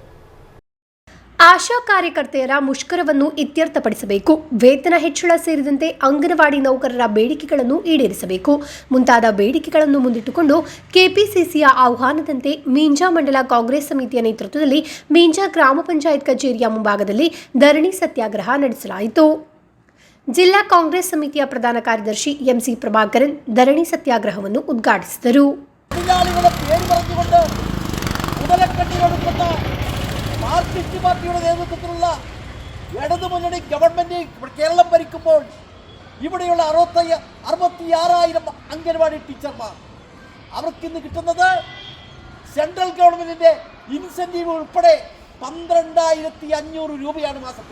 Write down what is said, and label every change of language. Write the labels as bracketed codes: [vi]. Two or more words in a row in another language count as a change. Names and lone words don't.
[kn] ಆಶಾ ಕಾರ್ಯಕರ್ತೆಯರ ಮುಷ್ಕರವನ್ನು ಇತ್ಯರ್ಥಪಡಿಸಬೇಕು, ವೇತನ ಹೆಚ್ಚಳ ಸೇರಿದಂತೆ ಅಂಗನವಾಡಿ ನೌಕರರ ಬೇಡಿಕೆಗಳನ್ನು ಈಡೇರಿಸಬೇಕು ಮುಂತಾದ ಬೇಡಿಕೆಗಳನ್ನು ಮುಂದಿಟ್ಟುಕೊಂಡು ಕೆಪಿಸಿಸಿಯ ಆಹ್ವಾನದಂತೆ ಮೀಂಜಾ ಮಂಡಲ ಕಾಂಗ್ರೆಸ್ ಸಮಿತಿಯ ನೇತೃತ್ವದಲ್ಲಿ ಮೀಂಜಾ ಗ್ರಾಮ ಪಂಚಾಯತ್ ಕಚೇರಿಯ ಮುಂಭಾಗದಲ್ಲಿ ಧರಣಿ ಸತ್ಯಾಗ್ರಹ ನಡೆಸಲಾಯಿತು. ಜಿಲ್ಲಾ ಕಾಂಗ್ರೆಸ್ ಸಮಿತಿಯ ಪ್ರಧಾನ ಕಾರ್ಯದರ್ಶಿ ಎಂಸಿ ಪ್ರಭಾಕರನ್ ಧರಣಿ ಸತ್ಯಾಗ್ರಹವನ್ನು ಉದ್ಘಾಟಿಸಿದರು. [ml] മാർക്സിസ്റ്റ് പാർട്ടിയുടെ നേതൃത്വത്തിലുള്ള ഇടതു മുന്നണി ഗവൺമെന്റ് കേരളം ഭരിക്കുമ്പോൾ ഇവിടെയുള്ള 66,000 അംഗൻവാടി ടീച്ചർമാർ അവർക്കിന്ന് കിട്ടുന്നത് സെൻട്രൽ ഗവൺമെന്റിന്റെ ഇൻസെന്റീവ് ഉൾപ്പെടെ 12,500 രൂപയാണ് മാസത്തിൽ.